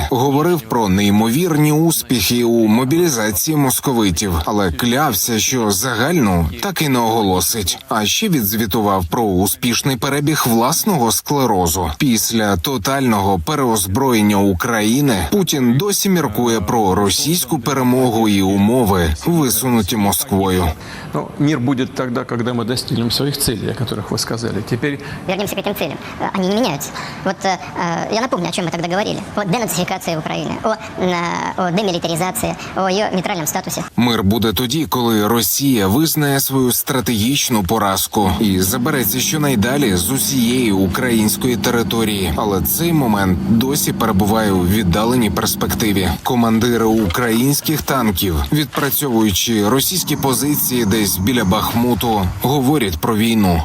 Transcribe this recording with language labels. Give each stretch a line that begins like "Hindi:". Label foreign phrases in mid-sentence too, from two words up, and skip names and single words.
Ukrainian: Говорив про неймовірні успіхи у мобілізації московитів, але клявся, що загальну так і не оголосить. А ще відзвітував про успішний перебіг власного склерозу. Після тотального переозброєння України Путін досі міркує про російську перемогу і умови, висунуті Москвою.
Russian: Мир будет тогда, когда мы достигнем своих целей, о которых вы сказали. Теперь вернемся к этим целям. Они не меняются. Я напомню, о чем мы тогда говорили. О денацификации Украины, о демилитаризации, о ее нейтральном статусе.
Ukrainian: Мир буде тоді, коли Росія визнає свою стратегічну поразку і забереться щонайдалі з усієї української території. Але цей момент досі перебуває у віддаленій перспективі. Командири українських танків, відпрацьовуючи російські позиції десь біля Бахмуту, говорять про війну.